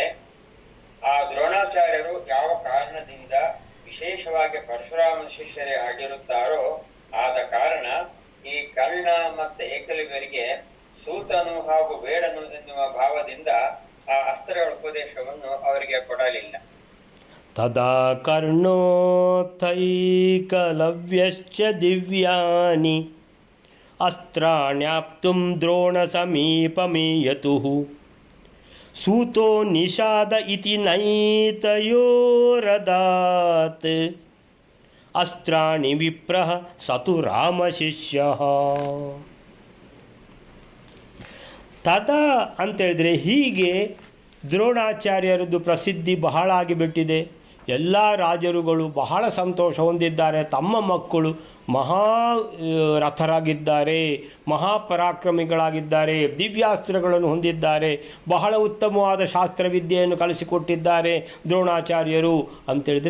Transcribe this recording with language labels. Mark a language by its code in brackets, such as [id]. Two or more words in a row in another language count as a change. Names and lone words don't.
[kn] ಆ ದ್ರೋಣಾಚಾರ್ಯರು ಯಾವ ಕಾರಣದಿಂದ ವಿಶೇಷವಾಗಿ ಪರಶುರಾಮನ ಶಿಷ್ಯರೇ ಆಗಿರುತ್ತಾರೋ ಆದ ಕಾರಣ ಈ ಕರ್ಣ ಮತ್ತೆ ಏಕಲವ್ಯರಿಗೆ ಸೂತನು ಹಾಗೂ ಬೇಡನು ಎನ್ನುವ ಭಾವದಿಂದ ಆ ಅಸ್ತ್ರಗಳ ಉಪದೇಶವನ್ನು ಅವರಿಗೆ ಕೊಡಲಿಲ್ಲ. [sa] ತದಾ ಕರ್ಣೋತ್ತೈಕಲವ್ಯಶ್ಚ ದಿವ್ಯಾನಿ ಅಸ್ತ್ರಾಣ್ಯಾಪ್ತುಂ ದ್ರೋಣ ಸಮೀಪಮೀಯತುಃ ಸೂತೋ ನಿಷಾದ ಇತಿ ನೈತಯೋರದಾತ್ ಅಸ್ತ್ರಾಣಿ ವಿಪ್ರಃ ಸತು ರಾಮ ಶಿಷ್ಯಃ. [kn] ತದಾ ಅಂತೇಳಿದರೆ ಹೀಗೆ ದ್ರೋಣಾಚಾರ್ಯರದ್ದು ಪ್ರಸಿದ್ಧಿ ಬಹಳ ಆಗಿಬಿಟ್ಟಿದೆ. ಎಲ್ಲ ರಾಜರುಗಳು ಬಹಳ ಸಂತೋಷ ಹೊಂದಿದ್ದಾರೆ. ತಮ್ಮ ಮಕ್ಕಳು ಮಹಾ ರಥರಾಗಿದ್ದಾರೆ, ಮಹಾಪರಾಕ್ರಮಿಗಳಾಗಿದ್ದಾರೆ, ದಿವ್ಯಾಸ್ತ್ರಗಳನ್ನು ಹೊಂದಿದ್ದಾರೆ, ಬಹಳ ಉತ್ತಮವಾದ ಶಾಸ್ತ್ರವಿದ್ಯೆಯನ್ನು ಕಲಿಸಿಕೊಟ್ಟಿದ್ದಾರೆ ದ್ರೋಣಾಚಾರ್ಯರು ಅಂತೇಳಿದರೆ.